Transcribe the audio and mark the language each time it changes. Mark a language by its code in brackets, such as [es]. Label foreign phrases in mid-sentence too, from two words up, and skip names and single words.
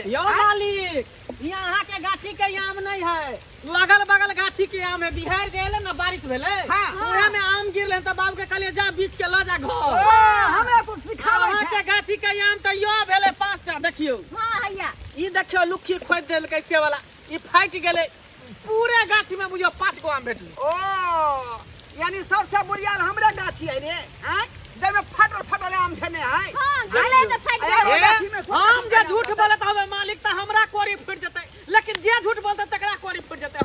[mai] यो मालिक यहाँ के गाछी के आम नहीं है लगल बगल गाछी के आम है। बिहार गेले ना बारिश भेले हाँ। उहे में आम गिरले त बाबू के कहलिए जा बीच के ल जा घर। ओ हमरा तो सिखाबै यहाँ के गाछी के आम त यो भेले 5टा देखियो। हां हैया ई देखियो लुखी खोद देल कैसे वाला ई फाट गेले पूरे गाछी में बुझियो 5 गो आम भेटले। ओ यानी सबसे बुढ़ियाल हमरे गाछी है रे। हैं जेमे फटल आम छने है। हां गिरले तो फाट अरे, गए हम जे झूठ बोलत हवे मालिक त हमरा कोरी फुट जते लेकिन जे झूठ बोलते तकरा कोरी फुट जते।